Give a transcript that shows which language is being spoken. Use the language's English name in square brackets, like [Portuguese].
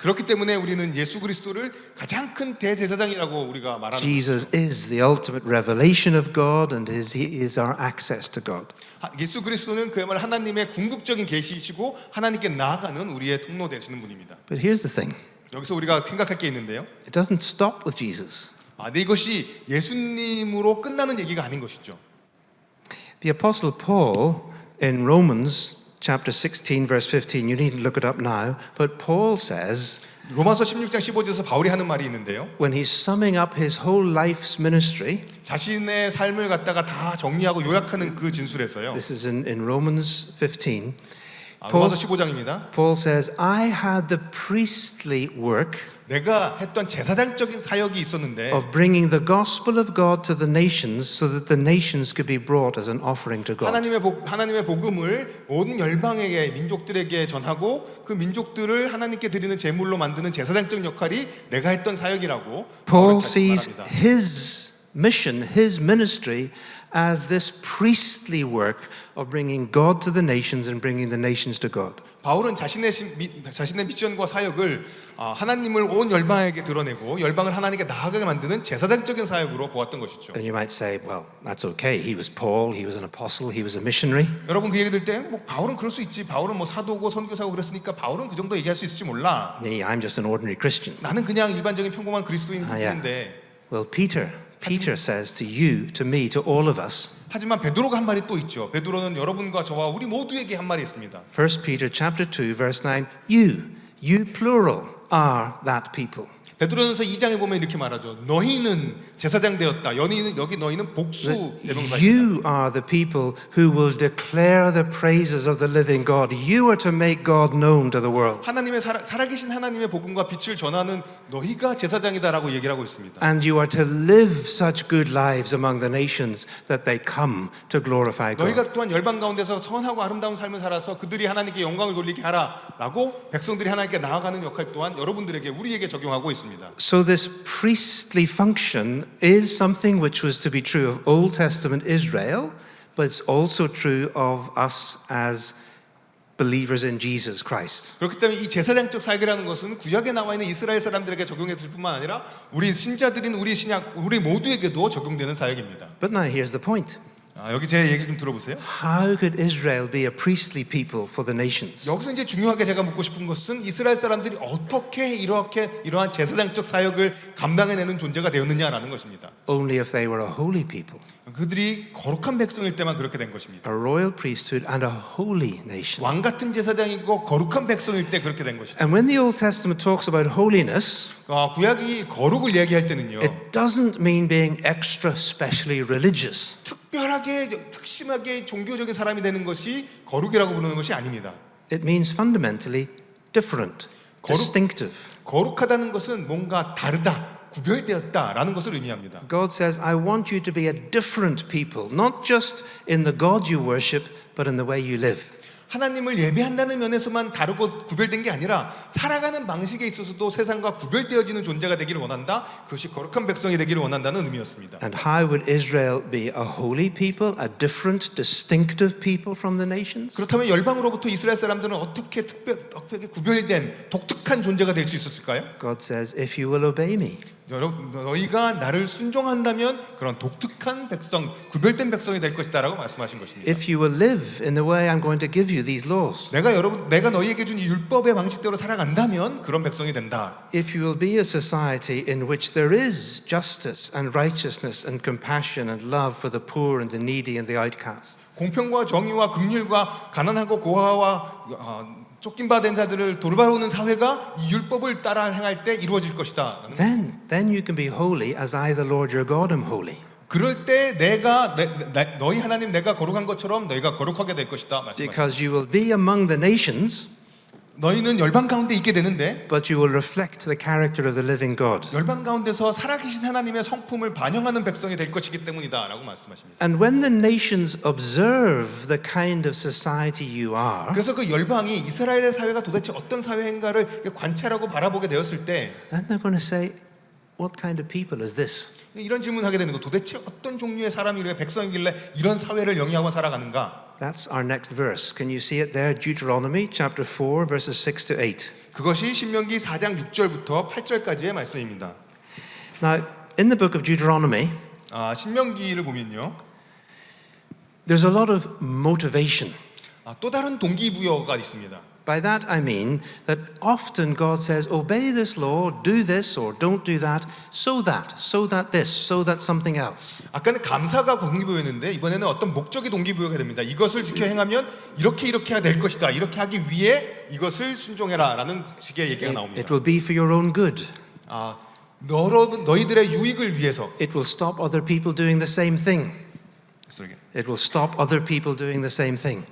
[Korean] 그렇기 때문에 우리는 예수 그리스도를 가장 큰 대제사장이라고 우리가 말하는 [English] Jesus is the ultimate revelation of God and he is our access to God. [Korean] 예수 그리스도는 그야말로 하나님의 궁극적인 계시이시고 하나님께 나아가는 우리의 통로 되시는 분입니다. [English] But here's the thing. [Korean] 여기서 우리가 생각할 게 있는데요. [English] It doesn't stop with Jesus. [Korean] 근데 이것이 예수님으로 끝나는 얘기가 아닌 것이죠. [English] The Apostle Paul in Romans chapter 16 verse 15, you needn't look it up now, but Paul says [Korean] 로마서 16장 15절에서 바울이 하는 말이 있는데요. [English] when he's summing up his whole life's ministry, [Korean] 자신의 삶을 갖다가 다 정리하고 요약하는 그 진술에서요. [English] this is in Romans 15, [Korean] 로마서 15장입니다. [English] Paul says, I had the priestly work [Korean] 내가 했던 제사장적인 사역이 있었는데 [English] of bringing the gospel of God to the nations so that the nations could be brought as an offering to God. [Korean] 하나님의 복음을 모든 열방에게 민족들에게 전하고 그 민족들을 하나님께 드리는 제물로 만드는 제사장적 역할이 내가 했던 사역이라고 [English] Paul sees [Korean] 말합니다. [English] his mission, his ministry as this priestly work of bringing God to the nations and bringing the nations to God. [Korean] 바울은 자신의 미션과 사역을 하나님을 온 열방에게 드러내고 열방을 하나님께 나아가게 만드는 제사장적인 사역으로 보았던 것이죠. [English] And you might say, well, that's okay. He was Paul, he was an apostle, he was a missionary. [Korean] 여러분 그 얘기 들 때 뭐 바울은 그럴 수 있지. 바울은 뭐 사도고 선교사고 그랬으니까 바울은 그 정도 얘기할 수 있을지 몰라. [English] Me, I'm just an ordinary Christian. [Korean] 나는 그냥 일반적인 평범한 그리스도인인데. [English] Well, Peter says to you, to me, to all of us. [Korean] 하지만 베드로가 한 말이 또 있죠. 베드로는 여러분과 저와 우리 모두에게 한 말이 있습니다. [English] 1 Peter chapter 2 verse 9. You plural are that people. [Korean] 베드로전서 2장에 보면 이렇게 말하죠. 너희는 제사장 되었다. 여기 너희는 복수 대명사입니다. [English] You are the people who will declare the praises of the living God. You are to make God known to the world. [Korean] 하나님의 살아계신 하나님의 복음과 빛을 전하는 너희가 제사장이다라고 얘기를 하고 있습니다. [English] And you are to live such good lives among the nations that they come to glorify God. [Korean] 너희가 또한 열방 가운데서 선하고 아름다운 삶을 살아서 그들이 하나님께 영광을 돌리게 하라라고 백성들이 하나님께 나아가는 역할 또한 여러분들에게 우리에게 적용하고 있습니다. [English] So this priestly function is something which was to be true of Old Testament Israel, but it's also true of us as believers in Jesus Christ. [Korean] 그렇기 때문에 이 제사장적 사역이라는 것은 구약에 나와 있는 이스라엘 사람들에게 적용했을 뿐만 아니라 우리 신자들인 우리 신약 우리 모두에게도 적용되는 사역입니다. [English] But now here's the point. [Korean] 여기 제 얘기 좀 들어보세요. [English] How could Israel be a priestly people for the nations? [Korean] 여기서 이제 중요하게 제가 묻고 싶은 것은 이스라엘 사람들이 어떻게 이러한 제사장적 사역을 감당해내는 존재가 되었느냐라는 것입니다. [English] Only if they were a holy people. [Korean] 그들이 거룩한 백성일 때만 그렇게 된 것입니다. [English] A royal priesthood and a holy nation. [Korean] 왕 같은 제사장이고 거룩한 백성일 때 그렇게 된 것이죠. [English] And when the Old Testament talks about holiness, [Korean] 구약이 거룩을 얘기할 때는요. [English] it doesn't mean being extra specially religious. [Korean] 특별하게 특심하게 종교적인 사람이 되는 것이 거룩이라고 부르는 것이 아닙니다. [English] It means fundamentally different, distinctive. [Korean] 거룩하다는 것은 뭔가 다르다, 구별되었다라는 것을 의미합니다. [English] God says, I want you to be a different people, not just in the God you worship, but in the way you live. [Korean] 하나님을 예배한다는 면에서만 다르고 구별된 게 아니라 살아가는 방식에 있어서도 세상과 구별되어지는 존재가 되기를 원한다. 그것이 거룩한 백성이 되기를 원한다는 의미였습니다. [English] And how would Israel be a holy people, a different, distinctive people from the nations? [Korean] 그렇다면 열방으로부터 이스라엘 사람들은 어떻게 특별하게 구별된 독특한 존재가 될 수 있었을까요? [English] God says, if you will obey me. [Korean] 너희가 나를 순종한다면 그런 독특한 백성, 구별된 백성이 될 것이다라고 말씀하신 것입니다. [English] If you will live in the way I'm going to give you these laws. [Korean] 내가 너희에게 준 이 율법의 방식대로 살아간다면 그런 백성이 된다. [English] If you will be a society in which there is justice and righteousness and compassion and love for the poor and the needy and the outcast. [Korean] 공평과 정의와 긍휼과 가난하고 고아와 쫓김받은 자들을 돌봐오는 사회가 이 율법을 따라 행할 때 이루어질 것이다. [English] Then you can be holy as I, the Lord your God, am holy. [Korean] 그럴 때 너희 하나님 내가 거룩한 것처럼 너희가 거룩하게 될 것이다. 말씀하십니다. [English] Because you will be among the nations, [Korean] 너희는 열방 가운데 있게 되는데 [English] but you will reflect the character of the living God. [Korean] 열방 가운데서 살아계신 하나님의 성품을 반영하는 백성이 될 것이기 때문이다라고 말씀하십니다. [English] And when the nations observe the kind of society you are, [Korean] 그래서 그 열방이 이스라엘의 사회가 도대체 어떤 사회인가를 관찰하고 바라보게 되었을 때 [English] then they're going to say, what kind of people is this? [Korean] 이런 질문하게 되는 거 도대체 어떤 종류의 사람이길래 백성이길래 이런 사회를 영위하고 살아가는가? [English] That's our next verse. Can you see it there? Deuteronomy chapter 4 verses 6 to 8. [Korean] 그것이 신명기 4장 6절부터 8절까지의 말씀입니다. [English] Now, in the book of Deuteronomy, [Korean] 신명기를 보면요. [English] there's a lot of motivation. [Korean] 또 다른 동기부여가 있습니다. [English] By that I mean that often God says, obey this law, do this or don't do that, so that this, so that something else. [Korean] 아까는 감사가 동기부여였는데 이번에는 어떤 목적이 동기부여가 됩니다. 이것을 지켜 행하면 이렇게 해야 될 것이다. 이렇게 하기 위해 이것을 순종해라라는 식의 얘기가 나옵니다. [English] It will be for your own good. [Korean] 너희들의 유익을 위해서. [English] It will stop other people doing the same thing. It will stop other people doing the same thing.